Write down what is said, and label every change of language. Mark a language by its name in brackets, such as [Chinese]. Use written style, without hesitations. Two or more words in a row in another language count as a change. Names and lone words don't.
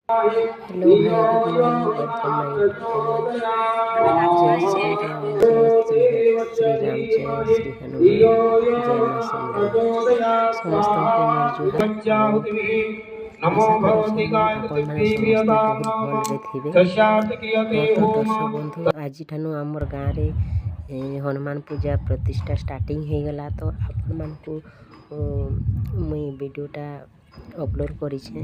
[English] Hello hi good morning welcome my YouTube channel. [Hindi] जय श्री राम, जय श्री राम, जय श्री हनुमान, जय मां सिमरन। [Odia] समस्तଙ୍କୁ ମୋର ଜୁହାର। ଆଶା କରୁଛି ଆପଣମାନେ ସମସ୍ତେ ବହୁତ ଭଲରେ ଥିବେ। ତ ଦର୍ଶକ ବନ୍ଧୁ, ଆଜିଠାରୁ ଆମର ଗାଁରେ ହନୁମାନ ପୂଜା ପ୍ରତିଷ୍ଠା ଷ୍ଟାର୍ଟିଂ ହେଇଗଲା। ତ ଆପଣମାନଙ୍କୁ ମୁଇଁ ଭିଡ଼ିଓଟା ଅପଲୋଡ଼ କରିଛେ।